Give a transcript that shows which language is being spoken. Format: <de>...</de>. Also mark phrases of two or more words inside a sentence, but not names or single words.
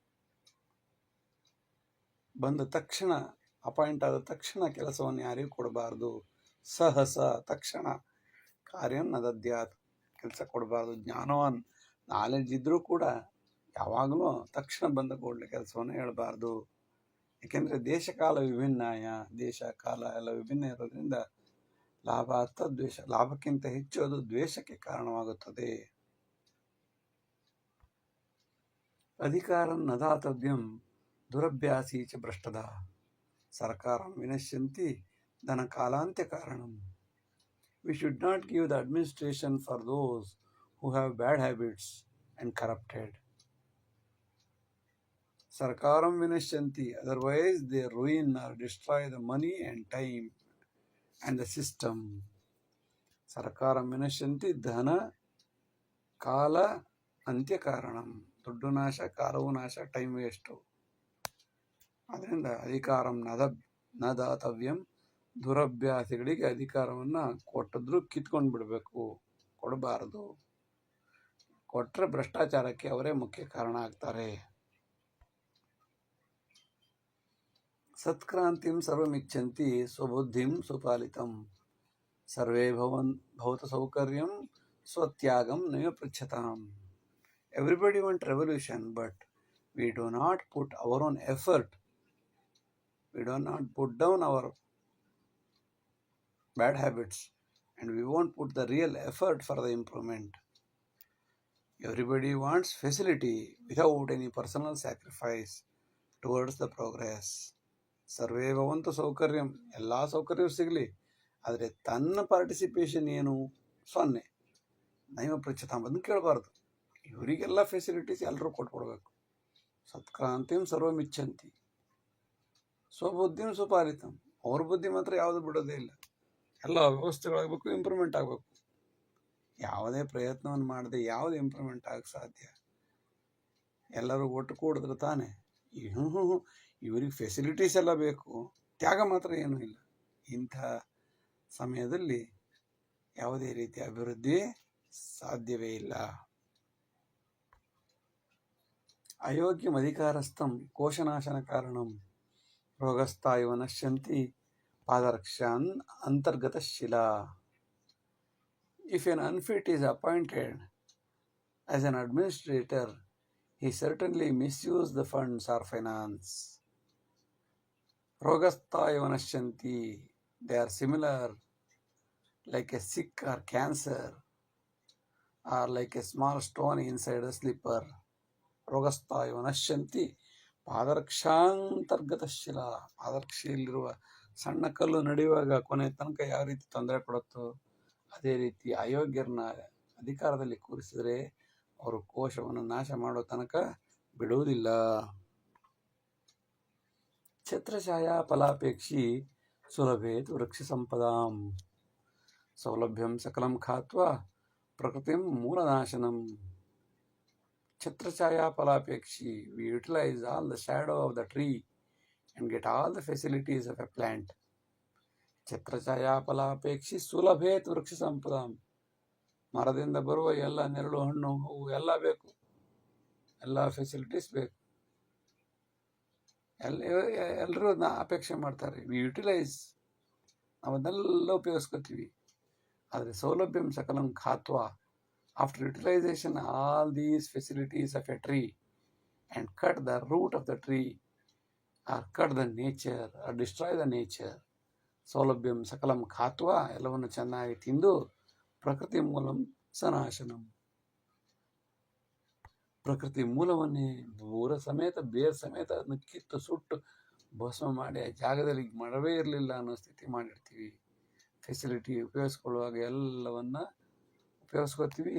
<kn>ಬಂದ ತಕ್ಷಣ, ಅಪಾಯಿಂಟ್ ಆದ ತಕ್ಷಣ ಕೆಲಸವನ್ನು ಯಾರಿಗೂ ಕೊಡಬಾರ್ದು. ಸಹಸ, ತಕ್ಷಣ.</kn> <sa>ಕಾರ್ಯಂ ನ ದದ್ಯಾತ್,</sa> <kn>ಕೆಲಸ ಕೊಡಬಾರ್ದು. ಜ್ಞಾನವಾನ್, ನಾಲೆಡ್ಜ್ ಇದ್ರೂ ಕೂಡ ಯಾವಾಗಲೂ ತಕ್ಷಣ ಬಂದ ಕೂಡಲೇ ಕೆಲಸವನ್ನು ಹೇಳಬಾರ್ದು. ಏಕೆಂದರೆ</kn> <sa>ದೇಶಕಾಲ ವಿಭಿನ್ನಾಯ,</sa> <kn>ದೇಶ ಕಾಲ ಎಲ್ಲ ವಿಭಿನ್ನ ಇರೋದ್ರಿಂದ ಲಾಭ ಅರ್ಥ ದ್ವೇಷ, ಲಾಭಕ್ಕಿಂತ ಹೆಚ್ಚು ಅದು ದ್ವೇಷಕ್ಕೆ ಕಾರಣವಾಗುತ್ತದೆ.</kn> <sa>ಅಧಿಕಾರಂ ನ ದಾತವ್ಯಂ ದುರಭ್ಯಾಸೀ ಚ ಭ್ರಷ್ಟದ ಸರ್ಕಾರಂ ವಿನಶ್ಯಂತಿ ಧನ ಕಾಲಾಂತ್ಯ ಕಾರಣಂ.</sa> <en>We should not give the administration for those who have bad habits and corrupted.</en> <sa>सर्कारं विनश्यन्ति,</sa> <en>otherwise they ruin or destroy the money and time and the system.</en> <sa>सर्कारं विनश्यन्ति धन काल ಅಂತ್ಯ ಕಾರಣಂ.</sa> <kn>ದುಡ್ಡು ನಾಶ, ಕಾಲವು ನಾಶ,</kn> <en>time waste.</en> <kn>ಅದರಿಂದ</kn> <sa>ಅಧಿಕಾರಂ ನ ದಾತವ್ಯಂ,</sa> <kn>ದುರಭ್ಯಾಸಿಗಳಿಗೆ ಅಧಿಕಾರವನ್ನು ಕೊಟ್ಟಿದ್ರು ಕಿತ್ಕೊಂಡು ಬಿಡಬೇಕು, ಕೊಡಬಾರದು. ಕೊಟ್ಟರೆ ಭ್ರಷ್ಟಾಚಾರಕ್ಕೆ ಅವರೇ ಮುಖ್ಯ ಕಾರಣ ಆಗ್ತಾರೆ.</kn> <sa>ಸತ್ಕ್ರಾಂತಿಂ ಸರ್ವಮಿಚ್ಛಂತಿ ಸ್ವಬುದ್ಧಿಂ ಸುಪಾಲಿತಂ ಸರ್ವೇ ಭವತ ಸೌಕರ್ಯಂ ಸ್ವತ್ಯಾಗಂ ನೈವ ಪೃಚ್ಛತಾಂ.</sa> <en>Everybody wants revolution, but we do not put our own effort. We do not put down our bad habits, and we won't put the real effort for the improvement. Everybody wants facility without any personal sacrifice towards the progress.</en> <sa>ಸರ್ವೇ ಭವಂತು ಸೌಕರ್ಯಂ,</sa> <kn>ಎಲ್ಲ ಸೌಕರ್ಯವೂ ಸಿಗಲಿ, ಆದರೆ ತನ್ನ ಪಾರ್ಟಿಸಿಪೇಷನ್ ಏನು? 0.</kn> <sa>ನೈವ ಪೃಚ್ಛತಾಂ,</sa> <kn>ಅದನ್ನು ಕೇಳಬಾರ್ದು. ಇವರಿಗೆಲ್ಲ ಫೆಸಿಲಿಟೀಸ್ ಎಲ್ಲರೂ ಕೊಟ್ಕೊಡ್ಬೇಕು.</kn> <sa>ಸತ್ಕ್ರಾಂತಿಂ ಸರ್ವಮಿಚ್ಛಂತಿ ಸ್ವಬುದ್ಧಿಂ ಸುಪಾಲಿತಂ,</sa> <kn>ಅವ್ರ ಬುದ್ಧಿ ಮಾತ್ರ ಯಾವುದು ಬಿಡೋದೇ ಇಲ್ಲ. ಎಲ್ಲ ವ್ಯವಸ್ಥೆಗಳಾಗಬೇಕು, ಇಂಪ್ರೂವ್ಮೆಂಟ್ ಆಗಬೇಕು. ಯಾವುದೇ ಪ್ರಯತ್ನವನ್ನು ಮಾಡದೆ ಯಾವುದು ಇಂಪ್ರೂವ್ಮೆಂಟ್ ಆಗಕ್ಕೆ ಸಾಧ್ಯ? ಎಲ್ಲರೂ ಒಟ್ಟು ಕೂಡಿದ್ರೆ ತಾನೇ. ಇವರಿಗೆ ಫೆಸಿಲಿಟೀಸ್ ಎಲ್ಲ ಬೇಕು, ತ್ಯಾಗ ಮಾತ್ರ ಏನೂ ಇಲ್ಲ. ಇಂಥ ಸಮಯದಲ್ಲಿ ಯಾವುದೇ ರೀತಿಯ ಅಭಿವೃದ್ಧಿ ಸಾಧ್ಯವೇ ಇಲ್ಲ.</kn> <sa>ಅಯೋಗ್ಯಂ ಅಧಿಕಾರಸ್ಥಂ ಕೋಶನಾಶನ ಕಾರಣಂ ರೋಗಸ್ಥಾ ಇವ ನಶ್ಯಂತಿ ಪಾದರಕ್ಷಾನ್ ಅಂತರ್ಗತ ಶಿಲಾ.</sa> <en>If an unfit is appointed as an administrator, he certainly misused the funds or finance.</en> <sa>रोगस्था इव नश्यन्ति,</sa> <en>they are similar like a sick or cancer, or like a small stone inside a slipper.</en> <sa>ರೋಗಸ್ಥಾಯು ನಶ್ಯಂತಿ ಪಾದರಕ್ಷಾಂತರ್ಗತ ಶಿಲ.</sa> <kn>ಪಾದರಕ್ಷೆಯಲ್ಲಿರುವ ಸಣ್ಣ ಕಲ್ಲು ನಡೆಯುವಾಗ ಕೊನೆ ತನಕ ಯಾವ ರೀತಿ ತೊಂದರೆ ಕೊಡುತ್ತೋ ಅದೇ ರೀತಿ ಅಯೋಗ್ಯರನ್ನ ಅಧಿಕಾರದಲ್ಲಿ ಕೂರಿಸಿದರೆ ಅವರು ಕೋಶವನ್ನು ನಾಶ ಮಾಡೋ ತನಕ ಬಿಡುವುದಿಲ್ಲ.</kn> <sa>ಛತ್ರಛಾಯಾ ಫಲಾಪೇಕ್ಷಿ ಸುಲಭೇತ್ ವೃಕ್ಷ ಸಂಪದಾಂ ಸೌಲಭ್ಯಂ ಸಕಲಂ ಖಾತ್ವಾ ಪ್ರಕೃತಿಂ ಮೂಲನಾಶನಂ. छत्रछाया पलापेक्षी,</sa> <en>we utilize all the shadow of the tree and get all the facilities of a plant.</en> <sa>छत्रछाया पलापेक्षी सुलभेत् वृक्ष सम्पदाम्.</sa> <kn>ಮರದಿಂದ ಬರುವ ಎಲ್ಲ ನೆರಳು ಹಣ್ಣು ಹೂವು ಎಲ್ಲ ಬೇಕು, ಎಲ್ಲ ಫೆಸಿಲಿಟೀಸ್ ಬೇಕು. ಎಲ್ಲರೂ ಅಪೇಕ್ಷೆ ಮಾಡ್ತಾರೆ.</kn> <en>we utilize,</en> <kn>ಅವನ್ನೆಲ್ಲ ಉಪಯೋಗಿಸ್ಕೊತೀವಿ.</kn> <sa>ಆದರೆ ಸೌಲಭ್ಯಂ ಸಕಲಂ ಖಾತ್ವಾ,</sa> <en>after utilization all these facilities of a tree and cut the root of the tree or cut the nature or destroy the nature,</en> <sa>ಸೌಲಭ್ಯಂ ಸಕಲಂ ಖಾತ್ವಾ,</sa> <kn>ಎಲ್ಲವನ್ನು ಚೆನ್ನಾಗಿ ತಿಂದು</kn> <sa>ಪ್ರಕೃತಿ ಮೂಲಂ ಸನಾಶನಂ,</sa> <kn>ಪ್ರಕೃತಿ ಮೂಲವನ್ನೇ ಮೂರ ಸಮೇತ ಬೇರ್ ಸಮೇತ ಅದನ್ನು ಕಿತ್ತು ಸುಟ್ಟು ಭಸ್ಮ ಮಾಡಿ ಆ ಜಾಗದಲ್ಲಿ ಮರವೇ ಇರಲಿಲ್ಲ ಅನ್ನೋ ಸ್ಥಿತಿ ಮಾಡಿರ್ತೀವಿ. ಫೆಸಿಲಿಟಿ ಉಪಯೋಗಿಸ್ಕೊಳ್ಳುವಾಗ ಎಲ್ಲವನ್ನ ಉಪಯೋಗಿಸ್ಕೋತೀವಿ.</kn>